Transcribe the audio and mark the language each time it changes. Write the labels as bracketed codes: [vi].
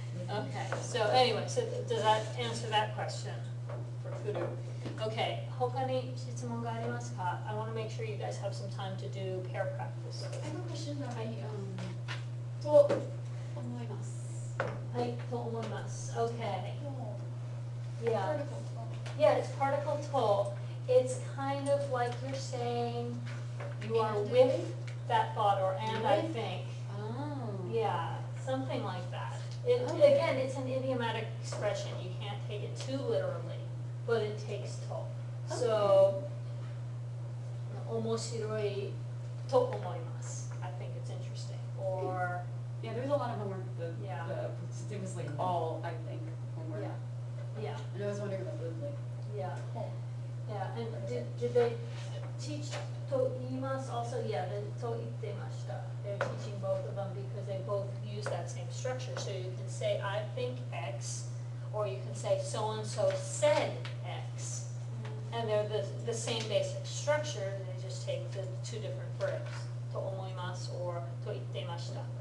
[en] Okay, so anyway, so does that answer that question for Kuru? [ja] Okay, 他に質問がありますか? [en] I want to make sure you guys have some time to do pair practice. I have a question that to 思います。 [ja] はい、と思います. [en] Okay, yeah. Particle Yeah, it's particle to. It's kind of like you're saying you are And. with that thought, or and I With. think. Oh. Yeah, something like that. Okay. Again, it's an idiomatic expression. You can't take it too literally, but it takes to. [ja] So, 面白いと思います. [en] I think it's interesting. Or, Yeah, there's a lot of homework. Yeah. The it was like all, I think, homework. yeah, And I was wondering about the like. yeah. Yeah, and did they teach と言います also? [ja] Yeah, と言ってました. [en] They're teaching both of them because they both use that same structure. So you can say, I think X, or you can say, so-and-so said X. And they're the same basic structure, they just take the two different verbs. [ja] と思います or と言ってました.